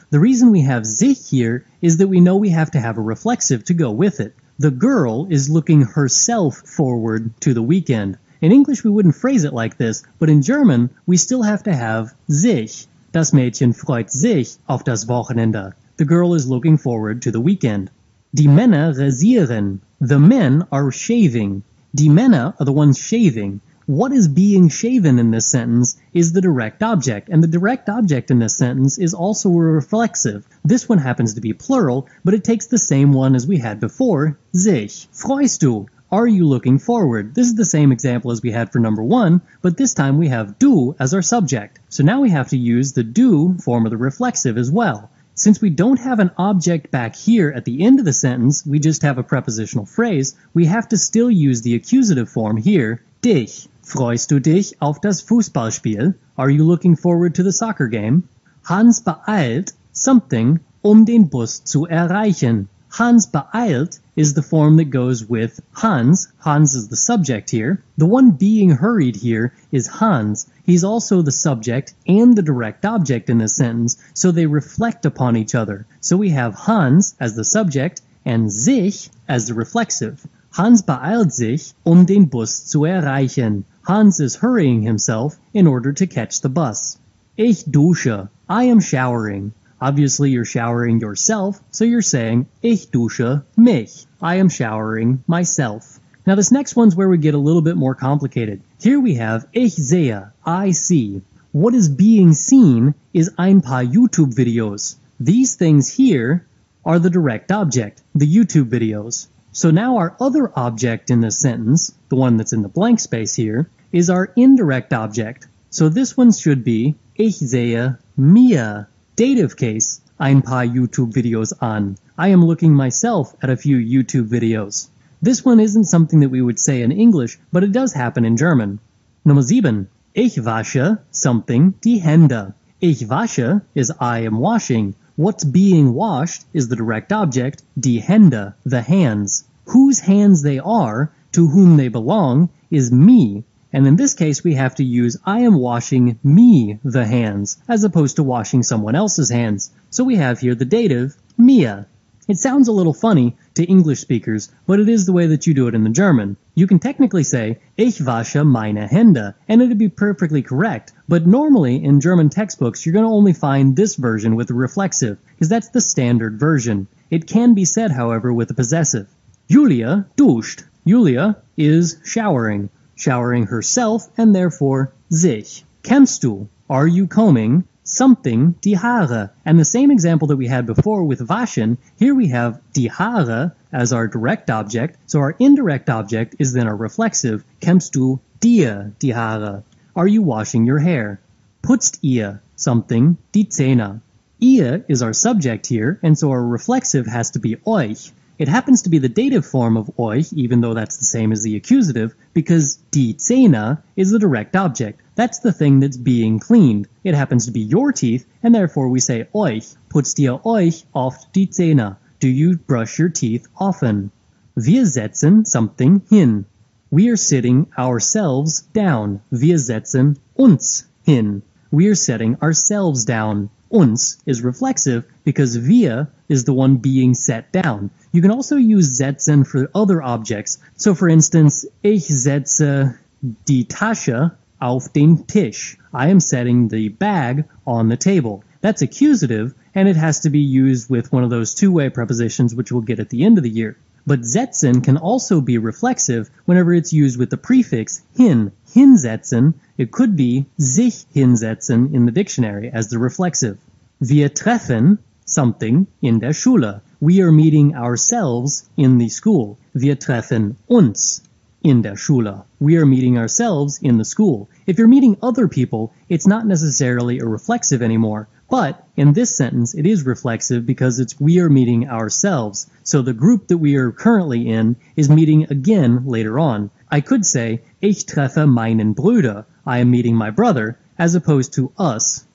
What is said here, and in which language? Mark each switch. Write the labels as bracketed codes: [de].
[en] The reason we have sich here is that we know we have to have a reflexive to go with it. The girl is looking herself forward to the weekend. In English we wouldn't phrase it like this, but in German we still have to have sich. [de] Das Mädchen freut sich auf das Wochenende. [en] The girl is looking forward to the weekend. [de] Die Männer rasieren. [en] The men are shaving. [de] Die Männer [en] are the ones shaving. What is being shaven in this sentence is the direct object, and the direct object in this sentence is also a reflexive. This one happens to be plural, but it takes the same one as we had before, sich. [de] Freust du? [en] Are you looking forward? This is the same example as we had for number 1, but this time we have du as our subject. So now we have to use the du form of the reflexive as well. Since we don't have an object back here at the end of the sentence, we just have a prepositional phrase, we have to still use the accusative form here, dich. [de] Freust du dich auf das Fußballspiel? [en] Are you looking forward to the soccer game? [de] Hans beeilt something, den Bus zu erreichen. Hans beeilt [en] is the form that goes with Hans. Hans is the subject here. The one being hurried here is Hans. He's also the subject and the direct object in this sentence, so they reflect upon each other. So we have Hans as the subject and sich as the reflexive. [de] Hans beeilt sich, den Bus zu erreichen. [en] Hans is hurrying himself in order to catch the bus. [de] Ich dusche. [en] I am showering. Obviously you're showering yourself, so you're saying [de] ich dusche mich. [en] I am showering myself. Now this next one's where we get a little bit more complicated. Here we have [de] ich sehe, [en] I see. What is being seen is [de] ein paar YouTube videos. [en] These things here are the direct object, the YouTube videos. So now our other object in this sentence, the one that's in the blank space here, is our indirect object. So this one should be [de] ich sehe mir. [en] Dative case, [de] ein paar YouTube videos an. [en] I am looking myself at a few YouTube videos. This one isn't something that we would say in English, but it does happen in German. [de] Nummer 7. Ich wasche [en] something [de] die Hände. Ich wasche [en] is I am washing. What's being washed is the direct object, [de] die Hände, [en] the hands. Whose hands they are, to whom they belong, is me. And in this case, we have to use I am washing me the hands, as opposed to washing someone else's hands. So we have here the dative, mir. It sounds a little funny to English speakers, but it is the way that you do it in the German. You can technically say, [de] ich wasche meine Hände, [en] and it'd be perfectly correct. But normally, in German textbooks, you're going to only find this version with the reflexive, because that's the standard version. It can be said, however, with the possessive. [de] Julia duscht. [en] Julia is showering herself and therefore sich. [de] Kämmst du? [en] Are you combing? Something, [de] die Haare. [en] And the same example that we had before with waschen, here we have die Haare as our direct object, so our indirect object is then our reflexive. [de] Kämmst du dir die Haare? [en] Are you washing your hair? [de] Putzt ihr [en] something, [de] die Zähne? [en] Ihr is our subject here, and so our reflexive has to be euch. It happens to be the dative form of euch, even though that's the same as the accusative, because [de] die Zähne [en] is the direct object. That's the thing that's being cleaned. It happens to be your teeth, and therefore we say euch. [de] Putzt ihr euch oft die Zähne? [en] Do you brush your teeth often? [de] Wir setzen [en] something [de] hin. [en] We are sitting ourselves down. [de] Wir setzen uns hin. [en] We are setting ourselves down. Uns is reflexive because wir is the one being set down. You can also use setzen for other objects. So for instance, [de] ich setze die Tasche auf den Tisch. [en] I am setting the bag on the table. That's accusative, and it has to be used with one of those two-way prepositions which we'll get at the end of the year. But setzen can also be reflexive whenever it's used with the prefix hin. Hinsetzen, it could be [de] sich hinsetzen [en] in the dictionary as the reflexive. [de] Wir treffen something in der Schule. [en] We are meeting ourselves in the school. [de] Wir treffen uns in der Schule. [en] We are meeting ourselves in the school. If you're meeting other people, it's not necessarily a reflexive anymore. But in this sentence, it is reflexive because it's we are meeting ourselves. So the group that we are currently in is meeting again later on. I could say, [de] ich treffe meinen Bruder. [en] I am meeting my brother, as opposed to us.